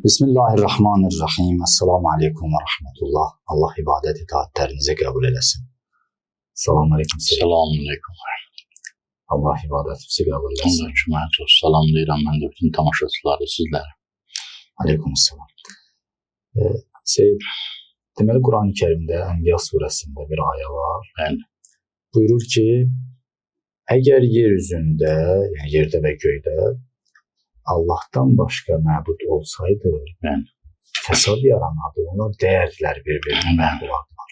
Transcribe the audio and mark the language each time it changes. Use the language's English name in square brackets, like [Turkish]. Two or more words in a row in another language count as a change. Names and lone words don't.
[Arabic] بسم الله الرحمن الرحيم. السلام عليكم ورحمة الله. [Turkish] Allah ibadet itaatlerinizi kabul eylesin. [Arabic] سلام عليكم. سلام عليكم. [Turkish] Allah ibadetimizi kabul eylesin. Allah cümlət olsun. [Azerbaijani] Salamlayıram mən də bütün tamaşaçıları sizlərə. [Arabic] Aleykümselam. [Azerbaijani] Deməli Quran-ı Kerimdə Ənbiya surəsində bir ayə var. Bəli. Buyurur ki, əgər yer üzündə, yəni yerdə və göydə Allah'tan başqa məbud olsaydı, fəsad yaranardı, onlar dəyərdilər bir-birinə məbudlar.